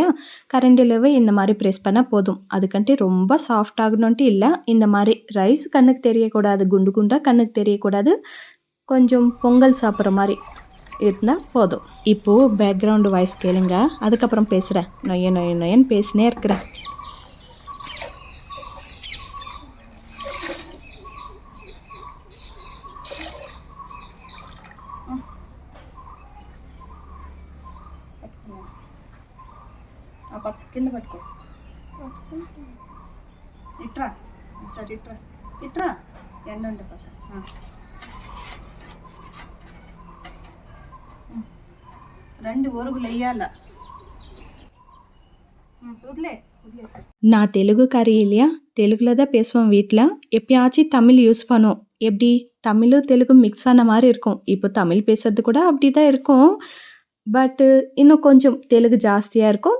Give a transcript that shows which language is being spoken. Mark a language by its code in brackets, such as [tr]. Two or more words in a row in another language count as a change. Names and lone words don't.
[ta] கரண்டிலவே இந்த மாதிரி ப்ரெஸ் பண்ணால் போதும். அதுக்கன்ட்டு ரொம்ப சாஃப்ட் ஆகணுன்ட்டு இல்லை. இந்த மாதிரி ரைஸ் கண்ணுக்கு தெரியக்கூடாது. குண்டு குண்டாக கண்ணுக்கு தெரியக்கூடாது. கொஞ்சம் பொங்கல் சாப்பிட்ற மாதிரி இருந்தால் போதும். இப்போது [en] background voice [ta] கேளுங்க. அதுக்கப்புறம் பேசுகிறேன். நொயன்னு பேசினே இருக்கிறேன். [te] కింద పట్టుకో. ఇట్రా సరే, ఇట్రా ఎండ ఉండే పక్క. రెండు ఒరుగులు వేయాల. [ta] நான் தெலுங்குக்காரி இல்லையா? தெலுங்கில் தான் பேசுவோம் வீட்டில். எப்பயாச்சும் தமிழ் யூஸ் பண்ணுவோம். எப்படி தமிழும் தெலுங்கு மிக்ஸ் ஆன மாதிரி இருக்கும். இப்போ தமிழ் பேசுறது கூட அப்படி தான் இருக்கும். பட்டு இன்னும் கொஞ்சம் தெலுங்கு ஜாஸ்தியாக இருக்கும்.